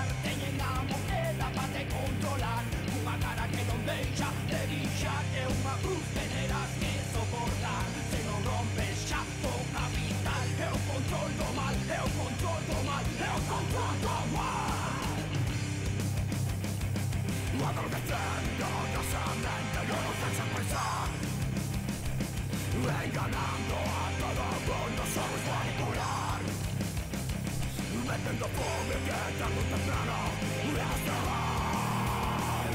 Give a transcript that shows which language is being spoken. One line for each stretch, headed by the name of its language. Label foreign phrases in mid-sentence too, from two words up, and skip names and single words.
Galician: Teñen a moneda para te controlar, unha cara que non deixa de dixar, é unha cruz que terás que soportar. Se non rompes xa o capital, é o control do mal, é o control do mal, é o control do mal.
Spanish: Adormeciéndonos a mente, no nos dejes pensar. Enganando a todo el mundo, sabes manipular. Vendiendo fome que tarde o temprano demostrarán.